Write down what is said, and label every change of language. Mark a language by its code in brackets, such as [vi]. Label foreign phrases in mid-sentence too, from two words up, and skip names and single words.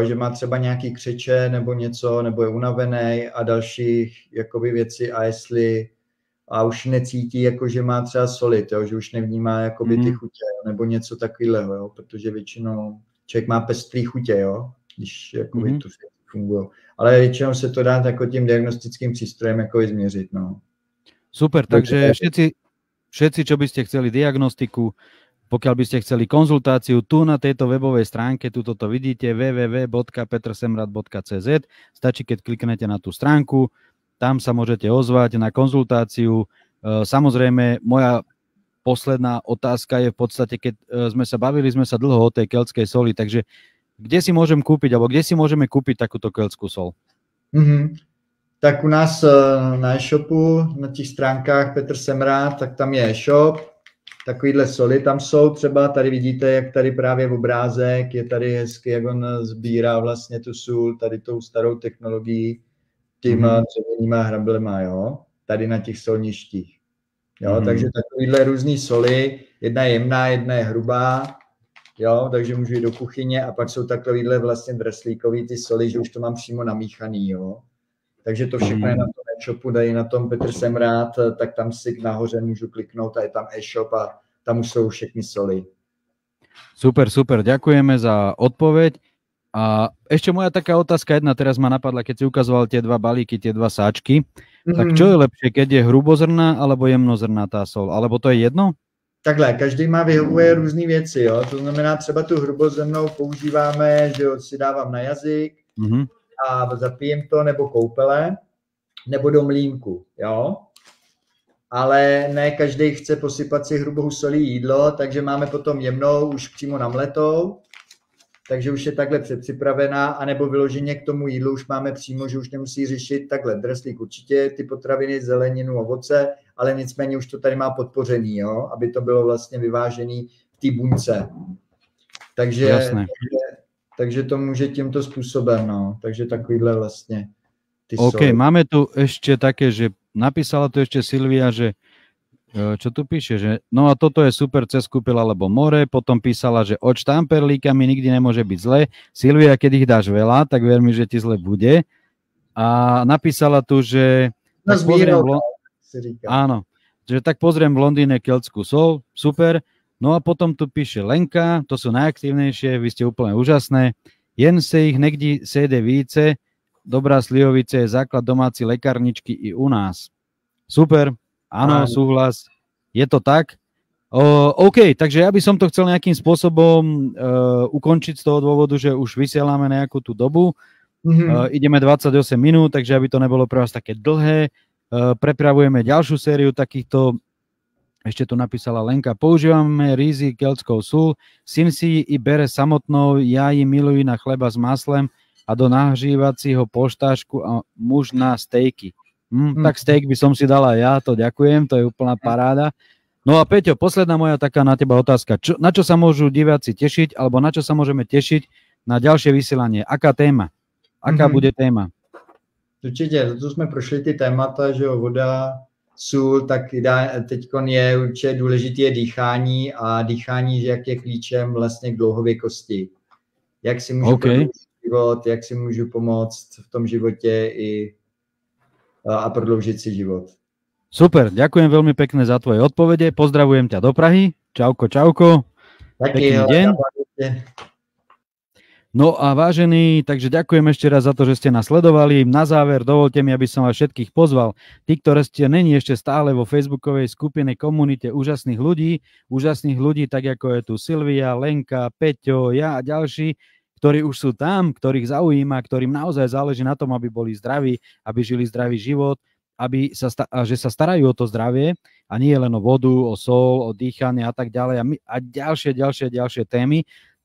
[cs] Že má třeba nějaký křeče nebo něco, nebo je unavený a dalších jakoby věci a už necítí, jako že má třeba solit, jo? Že už nevnímá jakoby ty chutě, jo? Nebo něco takového, jo? Protože většinou člověk má pestrý chutě, jo? Když jakoby tu fungují. Ale většinou se to dá jako tím diagnostickým přístrojem jako změřit. No. [sk] Super, takže všetci, čo by ste chceli diagnostiku, pokiaľ by ste chceli konzultáciu, tu na tejto webovej stránke, tuto to vidíte, www.petrsemrad.cz, stačí, keď kliknete na tú stránku, tam sa môžete ozvať na konzultáciu. Samozrejme, moja posledná otázka je v podstate, keď bavili sme sa dlho o tej keľtskej soli, takže kde si môžem kúpiť, alebo kde si môžeme kúpiť takúto keľtskú sol? [cs] Tak u nás na e-shopu, na těch stránkách Petr Semrad, tak tam je e-shop, takovýhle soli tam jsou, třeba tady vidíte, jak tady právě obrázek, je tady hezky, jak on sbírá vlastně tu sůl, tady tou starou technologií, těma dřevěnýma hrablema, jo, tady na těch solništích. Jo, takže takovýhle různý soli, jedna je jemná, jedna je hrubá, jo, takže můžu jít do kuchyně a pak jsou takovýhle vlastně drstlíkový ty soli, že už to mám přímo namíchaný, jo. Takže to všechno je na tom e-shopu, tady na tom Petr Semrad, tak tam si nahoře můžu kliknout a je tam e-shop a tam už jsou všechny soli. [sk] Super, ďakujeme za odpoveď. A ešte moja taká otázka jedna teraz ma napadla, keď si ukazoval tie dva balíky, tie dva sáčky. Tak čo je lepšie, keď je hrubozrná alebo jemnozrnátá sol? Alebo to je jedno? [cs] Takhle, každý má vyhovuje různý věci, jo. To znamená, třeba tu hrubozrnnou používáme, že jo, si dávám na jazyk, a zapijem to, nebo koupele, nebo do mlýnku, jo. Ale ne každý chce posypat si hrubou solí jídlo, takže máme potom jemnou, už přímo namletou, takže už je takhle předpřipravená, anebo vyloženě k tomu jídlu už máme přímo, že už nemusí řešit takhle drstlík určitě, ty potraviny, zeleninu, ovoce, ale nicméně už to tady má podpořený, jo, aby to bylo vlastně vyvážený v té buňce. Takže to může tímto způsobem, no. Takže takovýhle vlastně ty [sk] OK, máme tu ešte také, že napísala tu ešte Silvia, že čo tu píše, že no a toto je super cez kúpel alebo more, potom písala, že od štamperlíka mi nikdy nemôže byť zle. Silvia, keď ich dáš veľa, tak ver mi, že ti zle bude. A napísala tu, že áno, že tak pozriem v Londýne keľtskú sol, super. No a potom tu píše Lenka, to sú najaktívnejšie, vy ste úplne úžasné. [cs] Jen se ich negdí sejde více, dobrá slivovice je základ domácí lekárničky i u nás. [sk] Super, áno, súhlas, je to tak. OK, takže ja by som to chcel nejakým spôsobom ukončiť z toho dôvodu, že už vysielame nejakú tú dobu. Ideme 28 minút, takže aby to nebolo pre vás také dlhé. Prepravujeme ďalšiu sériu takýchto. Ešte tu napísala Lenka. [cs] Používame rízy keľtskou sůl. Syn si ji i bere samotnou, ja ji miluji na chleba s máslem a do nahřívacího polštáčku a muž na stejky. [sk] Tak steak by som si dala ja, to ďakujem, to je úplná paráda. No a Peťo, posledná moja taká na teba otázka. Na čo sa môžu diváci tešiť, alebo na čo sa môžeme tešiť na ďalšie vysielanie? Aká téma? Aká bude téma? [cs] Určitě, to jsme prošli ty témata, že jo, voda, sůl, tak teď je určitě důležité dýchání a dýchání, že jak je klíčem vlastně k dlouhověkosti. Jak si můžu prodloužit život, jak si můžu pomoct v tom životě a prodloužit si život. [sk] Super, ďakujem veľmi pekne za tvoje odpovede, pozdravujem ťa do Prahy, čauko, pekný deň. No a vážení, takže ďakujem ešte raz za to, že ste nás sledovali. Na záver dovolte mi, aby som vás všetkých pozval. Tí, ktoré ste není ešte stále vo facebookovej skupine komunite úžasných ľudí, tak ako je tu Silvia, Lenka, Peťo, ja a ďalší, ktorí už sú tam, ktorých zaujíma, ktorým naozaj záleží na tom, aby boli zdraví, aby žili zdravý život, že sa starajú o to zdravie a nie len o vodu, o sol, o dýchanie a tak ďalej a ďalšie témy.